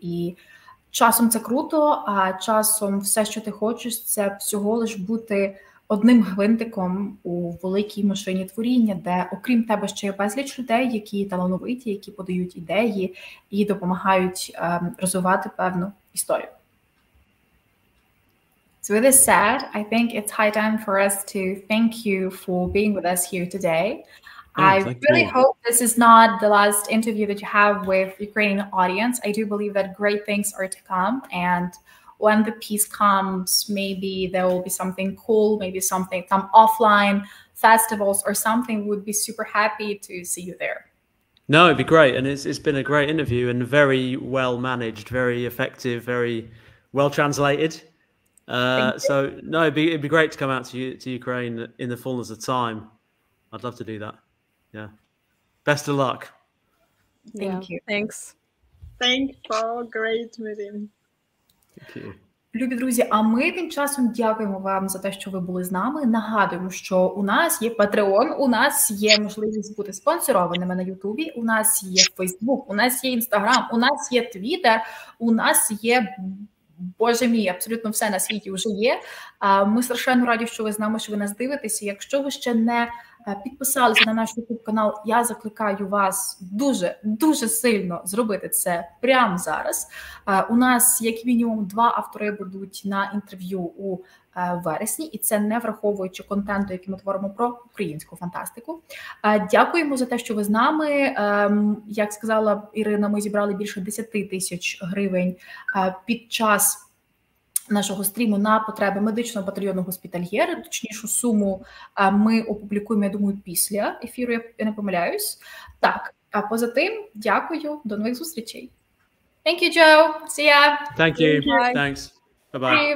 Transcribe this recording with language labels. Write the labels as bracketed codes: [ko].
[uk] І часом це круто, а часом все, що ти хочеш, це всього лиш бути одним гвинтиком у великій машині творіння, де окрім тебе ще є безліч людей, які талановиті, які подають ідеї і допомагають розвивати певну історію. [en] So with this said, I think it's high time for us to thank you for being with us here today. I really hope this is not the last interview that you have with Ukrainian audience. I do believe that great things are to come, and when the peace comes, maybe there will be something cool, maybe some offline festivals or something. We would be super happy to see you there. No, it'd be great, and it's been a great interview and very well managed, very effective, very well translated. So no, it'd be great to come out to Ukraine in the fullness of time. I'd love to do that. Yeah. Best of luck. Thank you. Thanks. Thanks for great meeting. Thank you. [uk] Любі друзі, а ми тим часом дякуємо вам за те, що ви були з нами. Нагадуємо, що у нас є Patreon, у нас є можливість бути спонсорованими на Ютубі, у нас є Фейсбук, у нас є Інстаграм, у нас є Твіттер, у нас є, Боже мій, абсолютно все на світі вже є. Ми страшенно раді, що ви з нами, що ви нас дивитеся. Якщо ви ще не підписалися на наш YouTube канал, я закликаю вас дуже сильно зробити це прямо зараз. У нас як мінімум 2 автори будуть на інтерв'ю у вересні, і це не враховуючи контенту, який ми творимо про українську фантастику. Дякуємо за те, що ви з нами. Як сказала Ірина, ми зібрали більше 10 тисяч гривень під час нашого стріму на потреби медичного батальйону госпітальєри. Точнішу суму ми опублікуємо, я думаю, після ефіру, я не помиляюсь. Так, а поза тим, дякую, до нових зустрічей. [en] Thank you, Joe. See ya. Thank you. Thanks. Bye-bye.